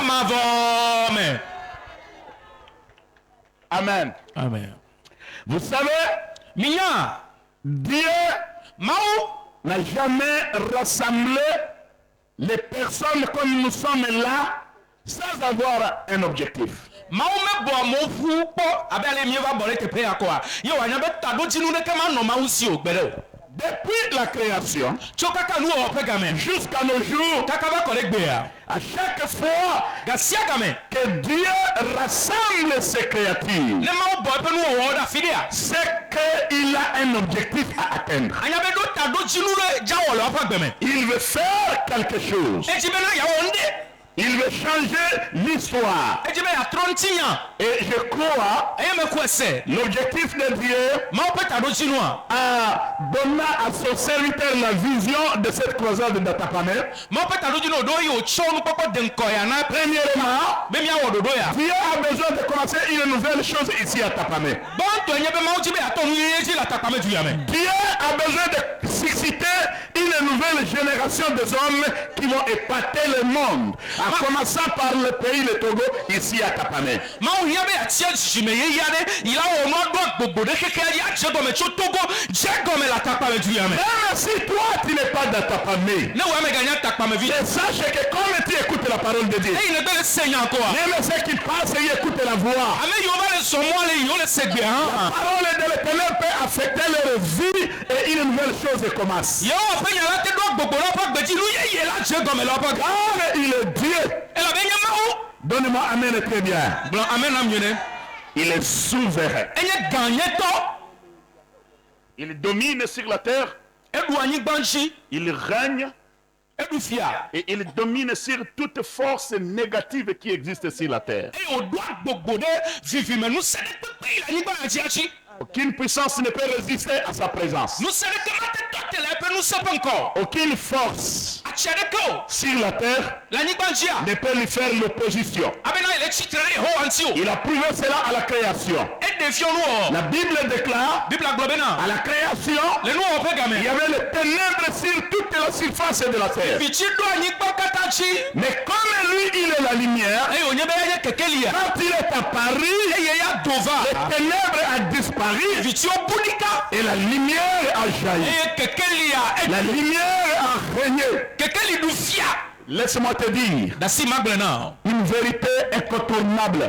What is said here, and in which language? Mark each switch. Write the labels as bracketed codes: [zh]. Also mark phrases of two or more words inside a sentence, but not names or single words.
[fr] Amen. Amen. Vous savez, Dieu n'a jamais rassemblé les personnes comme nous sommes là sans avoir un objectif. [ee] mawu me bɔ mo fu kpɔ abe ale mi va bɔ le teƒe ya kɔa ye wanya be taɖodzinu ɖeke ma nɔ mawu si o gbe ɖe o. [fr] Depuis la création [ee] tso kaka nu wɔwɔ ƒe game [fr] jusqu'à nos jours, [ee] kaka va kɔ ɖe gbea [fr] à chaque fois [ee] gasia game [fr] que Dieu rassemble ses créatures, [ee] ne mawu bɔ eƒe nuwɔwɔwo ɖe afi ɖea [fr] c'est qu'il a un objectif à atteindre. [ee] anya be ɖo taɖodzinu ɖe dzawɔ le woƒe agbe me [fr] Il veut faire quelque chose. [ee] edzi bena yeawɔ nu ɖe [fr] Il veut changer l'histoire. [ee] edzi be yeatrɔ ŋutinya [fr] Et je crois, [ee] eye me kɔe se [fr] l'objectif de Dieu [ee] mawu ƒe taɖodzinua [fr] a donné à son serviteur la vision de cette croisade d'Atapamé. [ee] mawu ƒe taɖodzinu ɖo eye wòtsɔ nukpɔkpɔ de ŋkɔ ya na [fr] Premièrement, [ee] be miawɔ ɖoɖo ya [fr] Dieu a besoin de commencer une nouvelle chose ici à Tapamé. [ee] gbɔntɔe nye be mawu dzi be yeatɔ nu yeye dzi le atakpame du ya me [fr] Dieu a besoin de susciter une nouvelle génération des hommes qui vont épater le monde, en commençant par le pays, le Togo, ici à Tapamé. [ee] mawu hiã be yeatia dzime yeyea ɖe yi la wɔ nua ɖo agbogbo ɖe xexea dzi adze gɔme tso togo dze gɔme le atakpame du ya me [fr] Même si toi tu n'es pas d'Atapamé, [ee] ne wo ame ganya atakpamevi [fr] et sache que comme tu écoutes la parole de Dieu, [ee] eyi ne be le se nya kɔa [fr] même ceux qui passent et écoutent la voix, [ee] ame yiwo va le zɔmɔ le yi wo le se gbe [fr] la [ee] hã [fr] parole de l'Éternel peut affecter leur vie et une nouvelle chose commence. [ee] yewo ƒe nya la te ɖo agbogbo le woƒe gbedzi nu yeye la dze gɔme le woƒe ga [fr] Car il est Dieu. [ee] elabe nye mawu [fr] Donnez-moi amen très bien. [ee] gblɔ ame nam nye ne [fr] Il est souverain. [ee] enye ganyetɔ [fr] Il domine sur la terre, [ee] eɖu anyigba ŋtsi [fr] il règne [ee] eɖu fia [fr] et il domine sur toute force négative qui existe sur la terre. [ee] eye wòɖo agbogbo ɖe vivime nusẽ ɖe kpekpe yi le anyigba ya dzia tsi [fr] Aucune puissance ne peut résister à sa présence. [ee] nusẽ ɖeke ma te tɔ te le eƒe nusẽ ƒe ŋkɔ [fr] Aucune force [ee] atsi aɖeke o [fr] sur la terre [ee] le anyigba ŋtsia [fr] ne peut lui faire l'opposition. [ee] abena ele tsitre ɖe yehowa ŋuti o [fr] Il a prouvé cela à la création. [ee] eɖe fiɔ nuwɔwɔ [fr] La Bible déclare, [ee] biblia gblɔ bena [fr] à la création, [ee] le nuwɔwɔ ƒe [fr] il y [ee] game [fr] avait les ténèbres sur toute la surface de la terre. [ee] vitsi ɖo anyigba katã tsi [fr] Mais comme lui, il est la lumière, [ee] eye wònye be enye kekelia [fr] quand il est apparu, [ee] eye ya do va [fr] les ténèbres a disparu [ee] vitsiwo bu ɖika [fr] et la lumière a jailli. [ee] eye kekelia [fr] La lumière a régné. [ee] kekeli ɖu fia [fr] Laisse-moi te dire [ee] dasi ma gblẽ na [fr] une vérité incontournable.